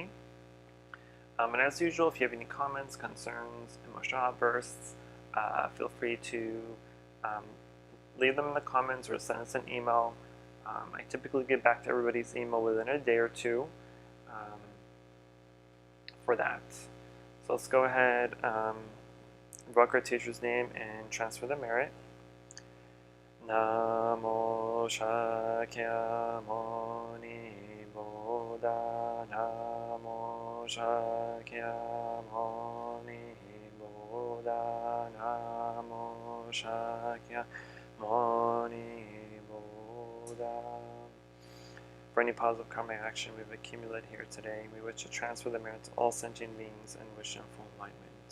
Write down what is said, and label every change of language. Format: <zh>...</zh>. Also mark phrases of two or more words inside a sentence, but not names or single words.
<en>And as usual, if you have any comments, concerns, emotional outbursts, feel free to leave them in the comments or send us an email. I typically get back to everybody's email within a day or two for that. So let's go ahead, invoke our teacher's name, and transfer the merit. Namo Shakyamuni Buddha, Namo Shakyamuni Buddha, Namo Shakyamuni Buddha. For any positive karma action we've accumulated here today, we wish to transfer the merit to all sentient beings and wish them full enlightenment.</en>